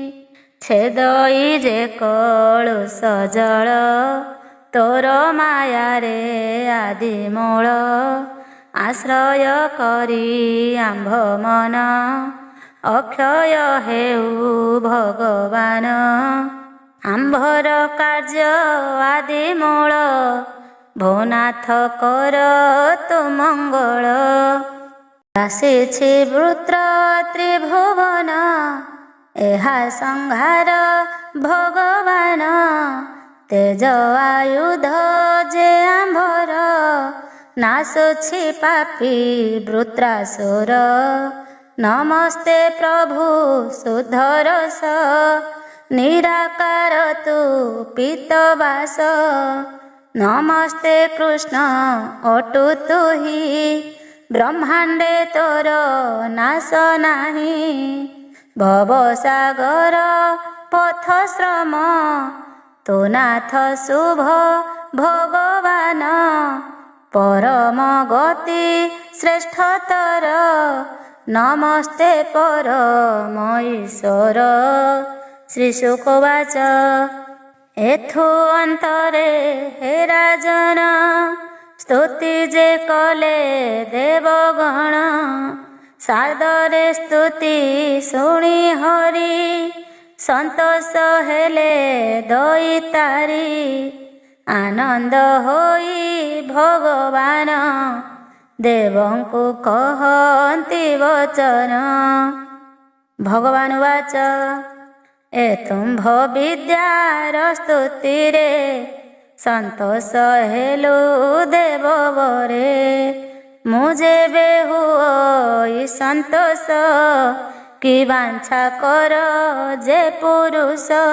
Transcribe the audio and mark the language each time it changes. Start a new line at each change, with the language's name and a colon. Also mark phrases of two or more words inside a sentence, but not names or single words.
Odia: ଛେଦଈ ଯେ କଳୁଷ ଜଳ ତୋର ମାୟା ରେ ଆଦି ମୂଳ ଆଶ୍ରୟ କରୀ ଆମ୍ଭ ମନ ଅକ୍ଷୟ ହେଉ ଭଗବାନ ଆମ୍ଭର କାର୍ଯ୍ୟ ଆଦି ମୂଳ ଭୁନାଥ କର ତୁ ମଙ୍ଗଳ ଆସୀଛି ବୃତ୍ର ତ୍ରିଭୁବନ ଏହା ସଂହାର ଭଗବାନ ତେଜ ଆୟୁଧ ଯେ ଆମ୍ଭର ନାଶୁଛି ପାପୀ ବୃତ୍ରାସୁର ନମସ୍ତେ ପ୍ରଭୁ ସୁଧରସ ନିରାକାର ତୁ ପୀତବାସ ନମସ୍ତେ କୃଷ୍ଣ ଅଟୁ ତୁହୀ ବ୍ରହ୍ମାଣ୍ଡେ ତୋର ନାଶ ନାହୀ ଭବସାଗର ପଥ ଶ୍ରମ ତୋ ନାଥ ଶୁଭ ଭଗବାନ ପରମ ଗତି ଶ୍ରେଷ୍ଠତର ନମସ୍ତେ ପରମ ଈଶ୍ୱର ଶ୍ରୀ ଶୁକବାଚ ଏଥୁ ଅନ୍ତରେ ହେ ରାଜନ ସ୍ତୁତି ଯେ କଲେ ଦେବଗଣ ସାଦରେ ସ୍ତୁତି ଶୁଣୀ ହରି ସନ୍ତୋଷ ହେଲେ ଦଈତାରୀ ଆନନ୍ଦ ହୋଇ ଭଗବାନ ଦେବଙ୍କୁ କହନ୍ତି ବଚନ। ଭଗବାନ ବାଚ ଏ ତୁମ୍ଭ ବିଦ୍ୟାର ସ୍ତୁତିରେ ସନ୍ତୋଷ ହେଲୁ ଦେବ ବରେ। ମୁଁ ଯେବେ ହୁଏ ସନ୍ତୋଷ କି ବାଞ୍ଛା କର ଯେ ପୁରୁଷ।